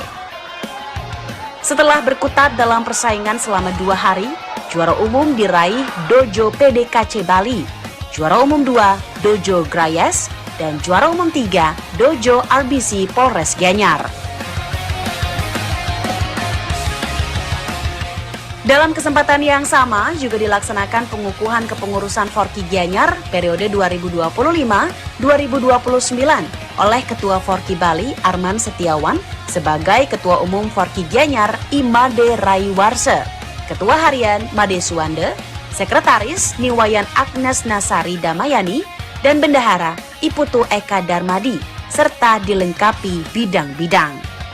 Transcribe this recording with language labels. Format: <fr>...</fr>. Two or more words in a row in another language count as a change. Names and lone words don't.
<id>Setelah berkutat dalam persaingan selama 2 hari, juara umum diraih Dojo PDKC Bali, juara umum 2 Dojo Grayes, dan juara umum 3 Dojo RBC Polres Gianyar. Dalam kesempatan yang sama juga dilaksanakan pengukuhan kepengurusan Forky Gianyar periode 2025-2029 oleh Ketua Forky Bali Arman Setiawan sebagai Ketua Umum Forky Gianyar Imade Raiwarse, Ketua Harian Made Suwande, Sekretaris Niwayan Agnes Nasari Damayani, dan Bendahara Iputu Eka Darmadi, serta dilengkapi bidang-bidang.</id>